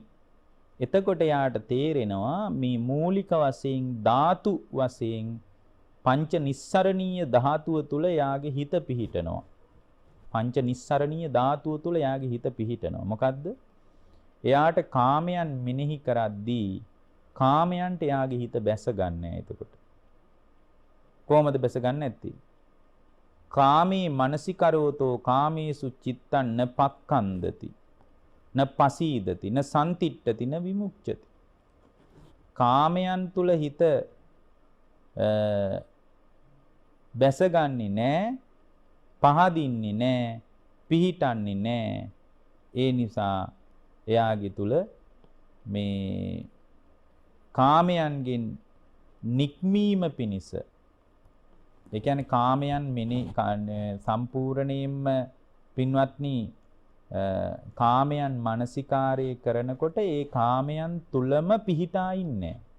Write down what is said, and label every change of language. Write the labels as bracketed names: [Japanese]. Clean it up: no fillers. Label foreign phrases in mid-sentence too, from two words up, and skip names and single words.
[Sinhala] එතකොට යාට තේරෙනවා මේ මූලික වශයෙන් ධාතු වශයෙන් පංච නිස්සරණීය ධාතුව තුල යාගේ හිත පිහිටනවා. පංච නිස්සරණීය ධාතුව තුල යාගේ හිත පිහිටනවා. මොකද්ද? එයාට කාමයන් මෙනෙහි කරද්දී කාමයන්ට එයාගේ හිත බැස ගන්නෑ. එතකොට කොහොමද බැස ගන්න නැත්තේ? [Pali] කාමේ මනසිකරෝතෝ කාමේසු චිත්තං න පක්ඛන්දති න පසීදති න සම්තිට්ඨති න විමුක්ඛති. [Sinhala] කාමයන් තුල හිත බැසගන්නේ නැහැ, පහදින්නේ නැහැ, පිහිටන්නේ නැහැ. ඒ නිසා එයාගේ තුල මේ කාමයන්ගෙන් නික්මීම පිණිස, ඒ කියන්නේ කාමයන් සම්පූර්ණයෙන්ම පින්වත්නි කාමයන් මානසිකාරය කරනකොට ඒ කාමයන් තුලම පිහිටා ඉන්නේ.